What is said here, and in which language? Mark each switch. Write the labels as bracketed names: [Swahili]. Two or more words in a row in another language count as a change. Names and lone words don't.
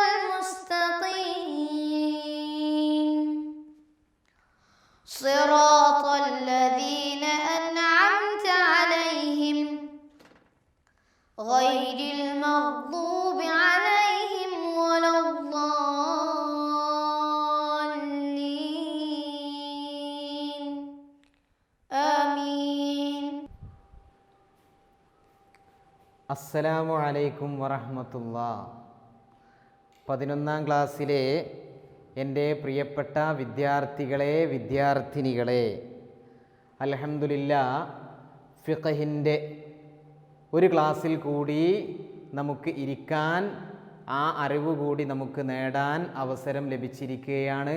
[Arabic] المستقيم صراط الذين أنعمت عليهم غير المغضوب عليهم ولا الضالين آمين. السلام عليكم ورحمة الله. [Malayalam] 11ാം ക്ലാസ്സിലെ എൻ്റെ പ്രിയപ്പെട്ട വിദ്യാർത്ഥികളെ, വിദ്യാർത്ഥിനികളെ, അൽഹംദുലില്ലാഹ് ഫിഖഹിൻ്റെ ഒരു ക്ലാസ്സിൽ കൂടി നമുക്ക് ഇരിക്കാൻ, ആ അറിവ് കൂടി നമുക്ക് നേടാൻ അവസരം ലഭിച്ചിരിക്കുകയാണ്.